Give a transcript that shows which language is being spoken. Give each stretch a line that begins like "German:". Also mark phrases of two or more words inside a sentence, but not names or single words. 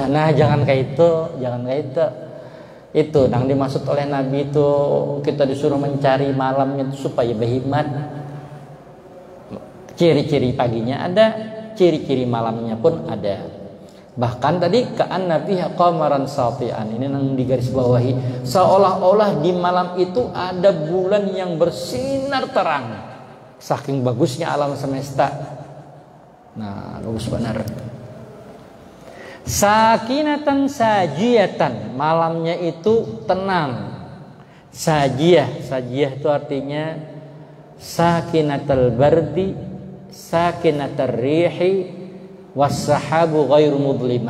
Indonesian: Nah jangan kayak itu. Itu yang dimaksud oleh Nabi itu, kita disuruh mencari malamnya itu supaya berhimat. Ciri-ciri paginya ada, ciri-ciri malamnya pun ada. Bahkan tadi
Arabic: كأن فيها قمرا ساطعا,
Indonesian: ini yang digaris bawahi, seolah-olah di malam itu ada bulan yang bersinar terang. Saking bagusnya alam semesta. Nah, bagus benar.
Arabic: ساكنة ساجية,
Indonesian: malamnya itu tenang. Sajiyah itu artinya
Arabic: ساكنة البرد ساكنة الريح والسحاب غير مظلمة.